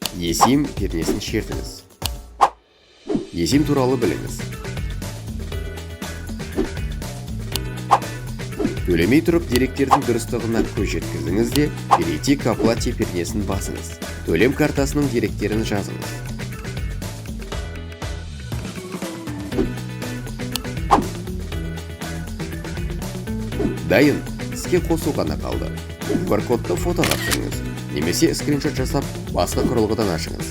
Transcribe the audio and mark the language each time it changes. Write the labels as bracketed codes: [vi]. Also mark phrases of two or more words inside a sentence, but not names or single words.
[kk] Есим пернесін шертіңіз. Есим туралы біліңіз. Төлемей тұрып деректердің дұрыстығына көз жеткізіңіз де, [ru] перейти к оплате [kk] пернесін басыңыз. Төлем картасының деректерін жазыңыз. Дайын, іске қосу ғана қалды. QR-кодты фотоға түсіріңіз, немесе скриншот жасап, басқа құрылғыдан ашыңыз.